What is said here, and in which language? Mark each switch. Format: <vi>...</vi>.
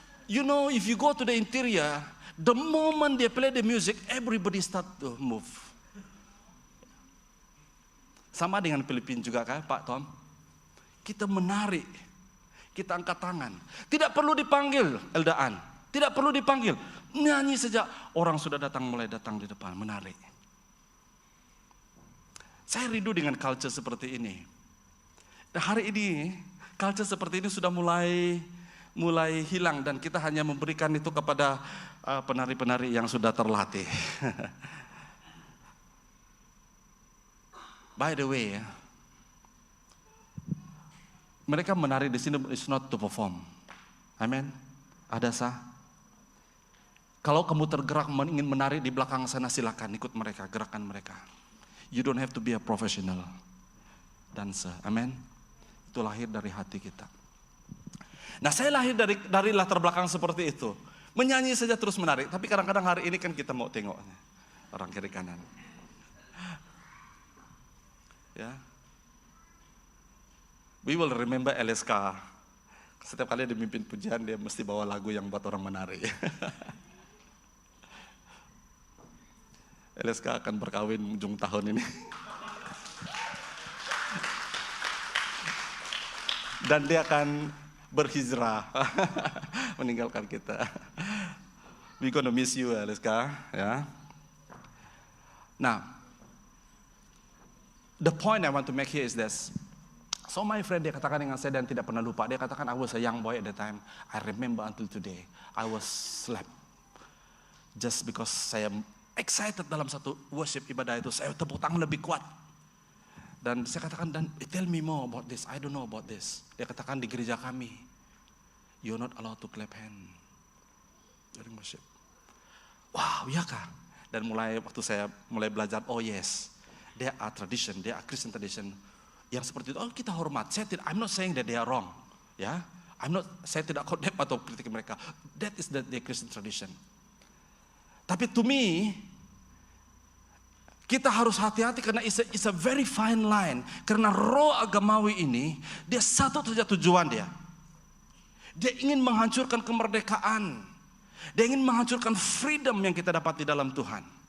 <en>You know, if you go to the interior, the moment they play the music, everybody start to move.</en> <ms>Sama dengan Filipina juga kan, Pak Tom? Kita menari, kita angkat tangan. Tidak perlu dipanggil, Eldaan. Tidak perlu dipanggil. Nyanyi saja, orang sudah mulai datang di depan, menari. Saya rindu dengan culture seperti ini. Dan hari ini, culture seperti ini sudah mulai hilang dan kita hanya memberikan itu kepada penari-penari yang sudah terlatih.</ms> <en>By the way,</en> <ms>mereka menari di sini</ms> <en>is not to perform. Amen. Ada sah.</en> <ms>Kalau kamu tergerak ingin menari di belakang sana, silakan ikut mereka, gerakan mereka.</ms> <en>You don't have to be a professional dancer. Amen.</en> <ms>Itu lahir dari hati kita. Nah, saya lahir dari latar belakang seperti itu. Menyanyi saja terus menari. Tapi kadang-kadang hari ini kan kita mau tengok orang kiri kanan. Ya.</ms> <en>We will remember LSK.</en> <ms>Setiap kali dia memimpin pujian, dia mesti bawa lagu yang buat orang menari. LSK akan berkawin ujung tahun ini. Dan dia akan berhijrah, meninggalkan kita. We gonna miss you, LSK. Ya.</ms> <en>Now, the point I want to make here is this. So my friend,</en> <ms>dia katakan dengan saya dan tidak pernah lupa. Dia katakan,</ms> <en>I was a young boy at the time. I remember until today. I was slept. Just because</en> <ms>saya excited dalam satu worship ibadah itu. Saya tepuk tangan lebih kuat. Dan saya katakan, dan</ms> <en>tell me more about this. I don't know about this.</en> <ms>Dia katakan di gereja kami,</ms> <en>you're not allowed to clap hand during worship. Wow,</en> <ms>ya kah? Dan waktu saya mulai belajar,</ms> <en>oh yes, there are tradition, there are Christian tradition</en> <ms>yang seperti itu. Oh, kita hormat.</ms> <en>I'm not saying that they are wrong, ya.</en> <ms>Saya tidak condemn atau kritik mereka.</ms> <en>That is the Christian tradition. Tapi to me,</en> <ms>kita harus hati-hati karena</ms> <en>it's a very fine line.</en> <ms>Karena roh agamawi ini, dia satu saja tujuan dia. Dia ingin menghancurkan kemerdekaan. Dia ingin menghancurkan freedom yang kita dapat di dalam Tuhan.</ms>